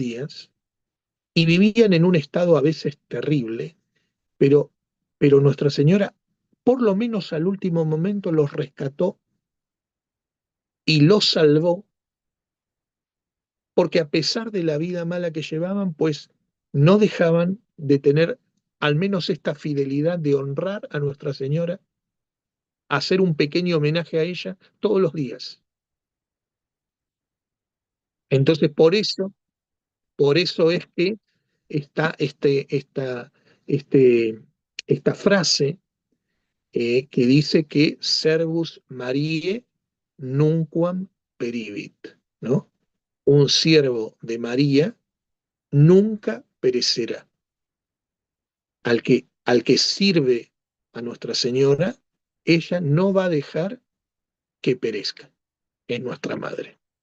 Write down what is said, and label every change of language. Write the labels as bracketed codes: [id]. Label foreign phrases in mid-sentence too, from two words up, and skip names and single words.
[es] días y vivían en un estado a veces terrible, pero, pero Nuestra Señora, por lo menos al último momento, los rescató y los salvó, porque a pesar de la vida mala que llevaban, pues no dejaban de tener al menos esta fidelidad de honrar a Nuestra Señora, hacer un pequeño homenaje a ella todos los días. Entonces, por eso es que está este, esta frase que dice que [la] servus Mariae nunquam peribit, [es] ¿no? Un siervo de María nunca perecerá. Al que sirve a Nuestra Señora, ella no va a dejar que perezca. Es nuestra madre.